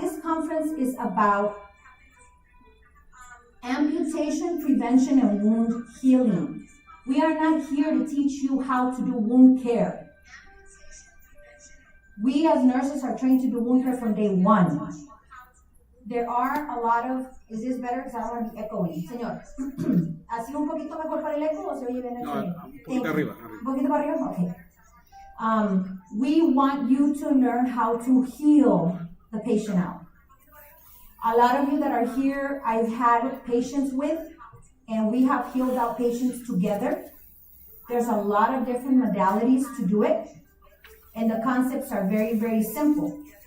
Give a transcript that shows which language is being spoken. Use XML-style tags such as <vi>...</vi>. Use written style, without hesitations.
<en>This conference is about amputation, prevention, and wound healing. We are not here to teach you how to do wound care. We as nurses are trained to do wound care from day one. There are a lot of, is this better? Because I don't want to be echoing.</en> <es>Señor, ¿así un poquito mejor para el eco o se oye bien el sonido? Un poquito arriba. ¿Un poquito para arriba? Okay.</es> <en>We want you to learn how to heal the patient out. A lot of you that are here, I've had patients with, and we have healed out patients together. There's a lot of different modalities to do it, and the concepts are very, very simple.</en>